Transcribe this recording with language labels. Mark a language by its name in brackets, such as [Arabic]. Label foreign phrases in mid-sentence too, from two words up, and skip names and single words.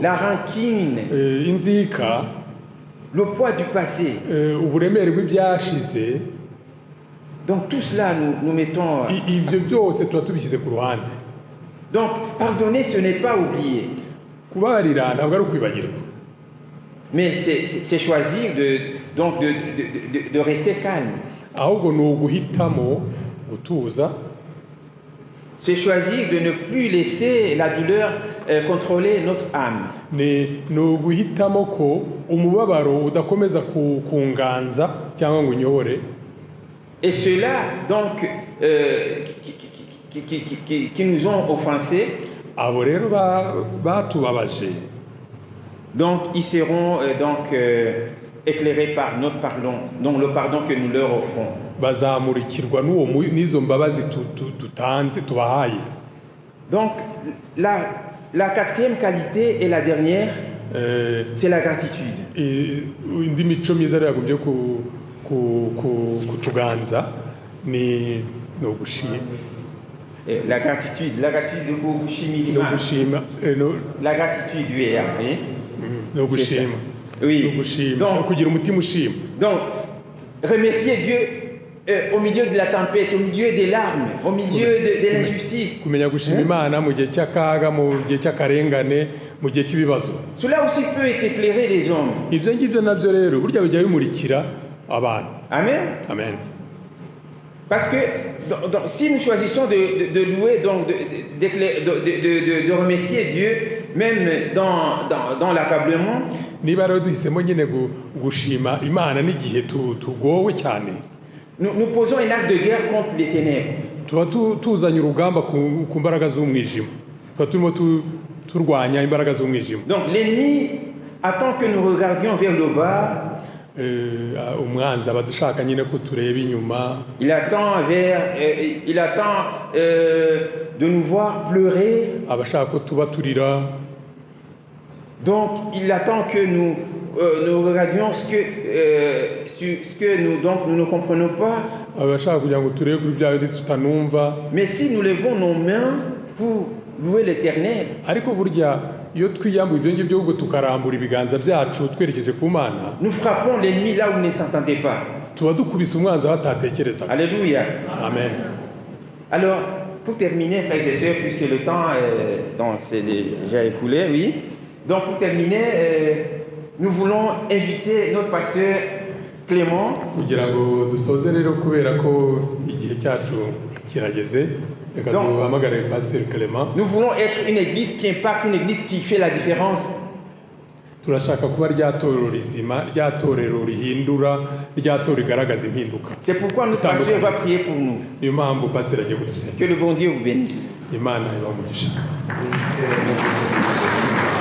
[French] la rancune, [Kinyarwanda] inzika, [French] le poids du passé. [Kinyarwanda] uburemere bw'ibyashize. [French] Donc tout cela, nous mettons... [Kinyarwanda] Ibyo byose tuba tubishyize ku ruhande. [French] Donc pardonner, ce n'est pas oublier. [Kinyarwanda] Kubabarira ntabwo ari ukwibagirwa, [French] Mais c'est choisir de rester calme. [Kinyarwanda] ahubwo ni uguhitamo gutuza. [French] C'est choisir de ne plus laisser la douleur contrôler notre âme. [Kinyarwanda] Ni uguhitamo ko umubabaro udakomeza kunganza cyangwa ngo unyobore. [French] Et ceux-là, donc, qui nous ont offensés, [Kinyarwanda] Abo rero batubabaje, [French] donc ils seront éclairés par notre pardon, donc le pardon que nous leur offrons. [Kinyarwanda] bazamurikirwa n'izo mbabazi dutanze tubahaye. [French] Donc, la quatrième qualité et la dernière, c'est la gratitude. [Kinyarwanda] Indi mico myiza rero yagombye kutuganza ni ugushima. [French] La gratitude de [Kinyarwanda] No gushima. [French] La gratitude, oui. [Kinyarwanda] No gushima. [French] Oui. Donc, [Kinyarwanda] kugira umutima ushima. [French] Donc, remercier Dieu au milieu de la tempête, au milieu des larmes, au milieu de l'injustice. [Kinyarwanda] Kumenya gushima Imana mu gihe cy'akaga, mu gihe cy'akarengane, mu gihe cy'ibibazo. [French] Cela aussi peut éclairer les hommes. [Kinyarwanda] Ibyo ngibyo nabyo rero burya bijya bimurikira abantu. Amen. Amen. [French] Parce que si nous choisissons de louer, donc de remercier Dieu, même dans l'accablement, [Kinyarwanda] niba rero duhisemo nyine gushima Imana n'igihe tugowe cyane, [French] nous posons un acte de guerre contre les ténèbres. [Kinyarwanda] tuba tuzanye urugamba ku mbaraga z'umwijima, tuba turimo turwanya imbaraga z'umwijima. [French] Donc l'ennemi attend que nous regardions vers le bas. [Kinyarwanda] Umwanzi aba dushaka nyine ko tureba inyuma. [French] Il attend de nous voir pleurer. [Kinyarwanda] Abashaka ko tuba turira. [French] Donc il attend que nous regardions ce que nous ne comprenons pas. [Kinyarwanda] Abashaka kugira ngo turebe kuri bya bindi tutanumva. [French] Mais si nous levons nos mains pour louer l'Éternel, [Kinyarwanda] ariko burya iyo twiyambuye ibyo ngibyo ahubwo tukarambura ibiganza byacu twerekeje ku Mana, [French] nous frappons l'ennemi là où il ne s'entendait pas. [Kinyarwanda] tuba dukubise umwanzi aho atatekerezaga. Alléluia. Amen. [French] Alors, pour terminer, frères et sœurs, puisque le temps s'est déjà écoulé, oui. Donc, pour terminer, nous voulons inviter notre pasteur Clément. [Kinyarwanda] Kugira ngo dusoze rero kubera ko igihe cyacu kirageze, reka duhamagare Pasteur Clément. [French] Nous voulons être une église qui impacte, une église qui fait la différence. [Kinyarwanda] Turashaka kuba rya torero rizima, rya torero rihindura, rya torero rigaragaza impinduka. [French] C'est pourquoi notre pasteur va prier pour nous. [Kinyarwanda] Niyo mpamvu pasteur agiye kudusengera. [French] Que le bon Dieu vous bénisse. [Kinyarwanda] Imana ibahe umugisha.